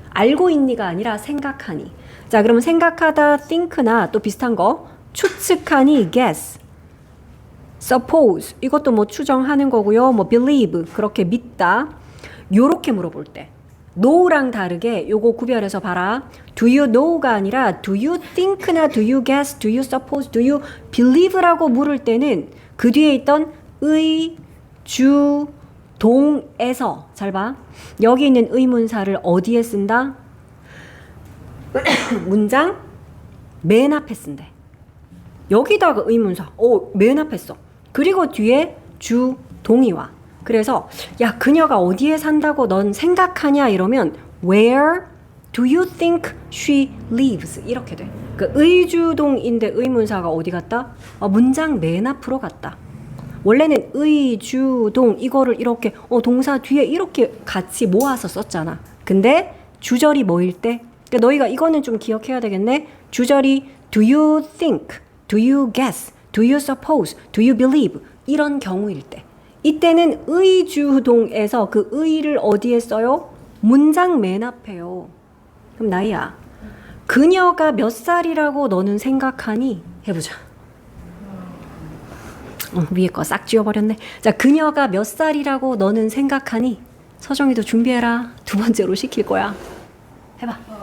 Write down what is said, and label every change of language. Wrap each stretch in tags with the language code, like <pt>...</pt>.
<ko>알고 있니가 아니라 생각하니. 자, 그러면 생각하다 think나 또 비슷한 거 추측하니 guess. suppose 이것도 뭐 추정하는 거고요. 뭐 believe 그렇게 믿다. 요렇게 물어볼 때 know랑 다르게 요거 구별해서 봐라.</ko> <en>do you know가 아니라 do you think나 do you guess, do you suppose, do you believe라고 물을 때는 그 뒤에 있던 의, 주, 동에서 잘 봐.</en> <ko>여기 있는 의문사를 어디에 쓴다? 문장 맨 앞에 쓴대. 여기다가 의문사 맨 앞에 써. 그리고 뒤에 주, 동이 와. 그래서 야 그녀가 어디에 산다고 넌 생각하냐 이러면 Where do you think she lives? 이렇게 돼. 그 의주동인데 의문사가 어디 갔다? 문장 맨 앞으로 갔다. 원래는 의주동 이거를 이렇게 동사 뒤에 이렇게 같이 모아서 썼잖아. 근데 주절이 뭐일 때? 그러니까 너희가 이거는 좀 기억해야 되겠네.</ko> <en>주절이 do you think, do you guess, do you suppose, do you believe 이런 경우일 때 이때는 의주동에서 그 의를 어디에 써요?</en> <ko>문장 맨 앞에요. 그럼 나이야 그녀가 몇 살이라고 너는 생각하니? 해보자. 위에 거 싹 지워버렸네. 자, 그녀가 몇 살이라고 너는 생각하니? 서정이도 준비해라. 두 번째로 시킬 거야. 해봐.</ko>